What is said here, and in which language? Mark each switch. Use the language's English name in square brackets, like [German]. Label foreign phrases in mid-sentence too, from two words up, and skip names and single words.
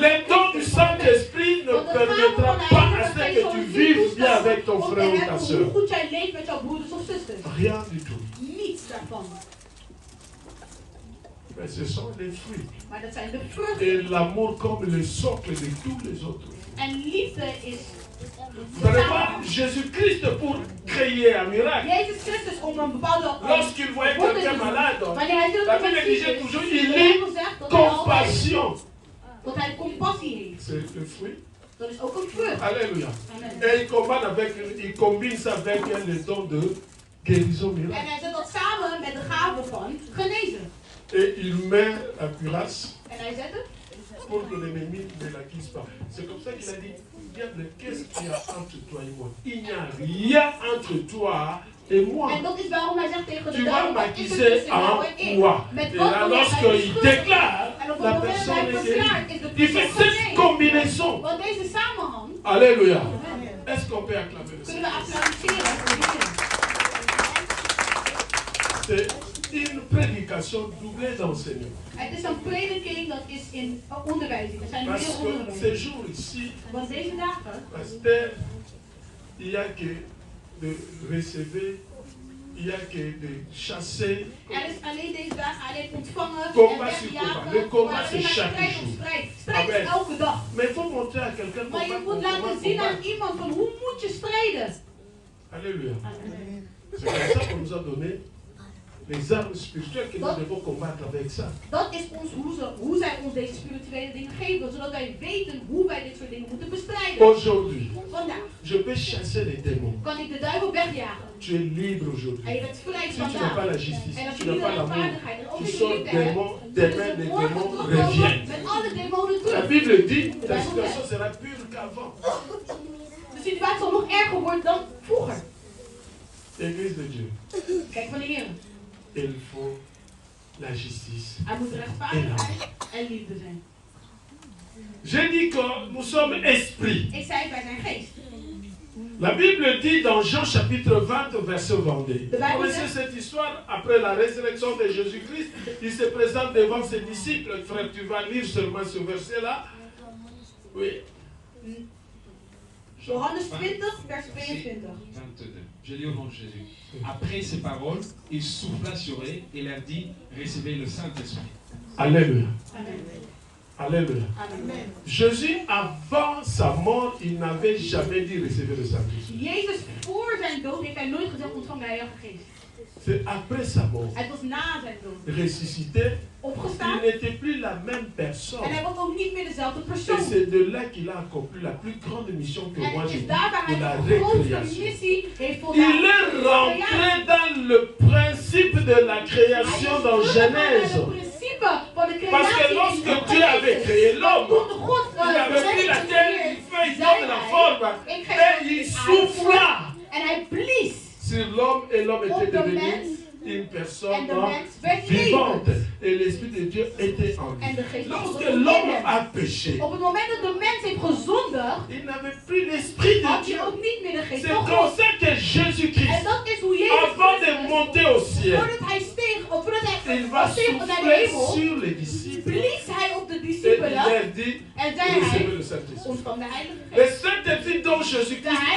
[French] Les dons du Saint-Esprit ne permettra pas à ce que tu vives bien avec ton frère ou ta [Dutch] Hoe [French] soeur. [Dutch] goed jij leeft met jouw broeders of zusters. [French] Rien du tout. [Dutch] Niets daarvan. [French] Mais ce sont les fruits. [Dutch] Maar dat zijn de vruchten. [French] Et l'amour comme le socle de tous les autres fruits. [Dutch] En liefde is. [French] Vous allez voir, Jésus-Christ pour créer un miracle. [Dutch] Jezus Christus om een bepaalde. [French] Lorsqu'il voyait quelqu'un malade, [Dutch] Wanneer hij ziet [French] la [Dutch] dat [French] Bible [Dutch] iemand ziek [French] disait [Dutch] is, [French] toujours, [Dutch] de [French] il [Dutch] Bijbel [French] est [Dutch] zegt dat hij altijd- [French] compassion. [Dutch] dat hij compassie heeft. [French] C'est le fruit. [Dutch] Dat is ook een vrucht. [French] Alléluia. Amen. Et il combine ça avec le don de guérison [Dutch] En [French] miracle. [Dutch] hij zet dat samen met de gave van genezen. [French] Et il met la cuirasse [Dutch] En hij zet het. [French] pour que l'ennemi ne l'acquise pas. C'est comme ça qu'il a dit, diable, qu'est-ce qu'il y a entre toi et moi? Il n'y a rien entre toi et moi. [Dutch] En dat is waarom hij zegt tegen de [French] Tu vas [Dutch] duivel, wat is er [French] m'accuser [Dutch] tussen jou en [French] en [Dutch] ik? [French] moi. [Dutch] Met [French] Et [Dutch] wat [French] là, [Dutch] wanneer hij [French] lorsqu'il [Dutch] beschuldigt. [French] déclare, [Dutch] En op [French] la [Dutch] het moment dat [French] personne [Dutch] hij [French] est [Dutch] verklaart, [French] guérie. [Dutch] is de [French] Il fait [Dutch] persoon [French] cette [Dutch] genezen. [French] combinaison. [Dutch] Want deze samenhang [French] Alléluia. Est-ce qu'on peut acclamer le [Dutch] kunnen we [French] Seigneur? [Dutch] applaudisseren voor de Heer. [French] C'est une prédication doublée d'enseignement. [Dutch] Het is een prediking dat is in onderwijzing. Er zijn [French] Parce [Dutch] veel [French] que [Dutch] onderwijs. [French] ces jours ici, [Dutch] Want deze dagen, [French] pasteur, il n'y a que de recevoir, il n'y a que de chasser. [Dutch] er is alleen deze dagen alleen ontvangen en [French] Combat sur [Dutch] wegjagen. [French] combat. Le combat, [Dutch] maar [French] c'est [Dutch] alleen maar [French] chaque [Dutch] strijd op [French] jour. [Dutch] strijd. Strijd [French] Amen. [Dutch] is elke dag. [French] Mais il faut montrer à quelqu'un [Dutch] Maar je moet [French] comment [Dutch] laten zien aan [French] combattre. [Dutch] iemand van hoe moet je strijden. [French] Alléluia. Amen. C'est comme ça qu'on nous a donné les armes spirituelles que nous devons combattre avec ça. [Dutch] Dat is ons hoe zij ons deze spirituele dingen geven, zodat wij weten hoe wij dit soort dingen moeten bestrijden. [French] Aujourd'hui, [Dutch] Vandaag [French] je peux chasser les démons. [Dutch] kan ik de duivel wegjagen. [French] Tu es libre [Dutch] En [French] aujourd'hui. [Dutch] je bent vrij [French] Si tu n'as pas [Dutch] vandaag. [French] la justice, [Dutch] En als [French] tu [Dutch] je [French] n'as [Dutch] niet de [French] pas l'amour, [Dutch] rechtvaardigheid en ook [French] tu [Dutch] niet de [French] sors [Dutch] liefde hebt, [French] des mains [Dutch] zullen [French] des [Dutch] ze morgen [French] démons [Dutch] terugkomen [French] reviennent. [Dutch] met alle demonen [French] La [Dutch] terug. [French] Bible dit que la situation sera pire qu'avant. [Dutch] De situatie zal nog erger worden dan vroeger. [French] Église de Dieu, [Dutch] Kijk van de Heer. [French] il faut la justice. [Dutch] Hij moet rechtvaardig zijn en liefde zijn. [French] J'ai dit que nous sommes esprits. [Dutch] Ik zei, wij zijn geest. [French] La Bible dit dans Jean chapitre 20, verset 22. Vous connaissez cette histoire? Après la résurrection de Jésus-Christ, il se présente devant ses disciples. Frère, tu vas lire seulement ce verset-là. Oui. [Dutch] Johannes 20, vers 22. [French] 22. Je lis au nom de Jésus. Après ces paroles, il souffla sur eux et leur dit, recevez le Saint-Esprit. Alléluia. Amen. Alléluia. Amen. Jésus, avant sa mort, il n'avait jamais dit recevez le Saint-Esprit. [Dutch] Jezus, voor zijn dood, heeft hij nooit gezegd ontvang de Heilige Geest. [French] C'est après sa mort. [Dutch] Het was na zijn dood. [French] Ressuscité, [Dutch] Opgestaan. [French] il n'était plus la même personne. [Dutch] En hij was ook niet meer dezelfde [French] Et [Dutch] persoon. [French] c'est de là qu'il a accompli la plus grande mission que [Dutch] En [French] moi [Dutch] het [French] j'ai [Dutch] is [French] dit [Dutch] daar waar [French] pour la [Dutch] hij de grootste [French] récréation. [Dutch] missie heeft [French] Il est [Dutch] voldaan. [French] rentré dans le principe de la création dans Genèse. Parce que lorsque Dieu avait créé l'homme, il avait pris la terre, il fait, il donne la forme, et il souffla [Dutch] En hij blies. [French] sur l'homme, et l'homme était devenu une personne vivante. Et l'Esprit de Dieu était en lui. Lorsque l'homme a péché, Op het moment dat de mens heeft gezondigd, il n'avait plus l'Esprit de [Dutch] had [French] Dieu. [Dutch] je ook niet meer de geest [French] C'est [Dutch] van [French] comme [Dutch] God. [French] ça que Jésus-Christ, [Dutch] En dat is hoe Jezus [French] avant de [Dutch] Christus, [French] monter au ciel, [Dutch] voordat hij steeg, of voordat hij [French] il va [Dutch] steeg naar de [French] souffler [Dutch] hemel, [French] sur les disciples. [Dutch] blies hij op de [French] Et il [Dutch] discipelen [French] leur dit, [Dutch] en zei [French] recevez [Dutch] hij, [French] le Saint-Esprit. [Dutch] ontvang de Heilige [French] Le [Dutch] Geest. [French] Saint-Esprit dont [Dutch] De [French] Jésus-Christ avait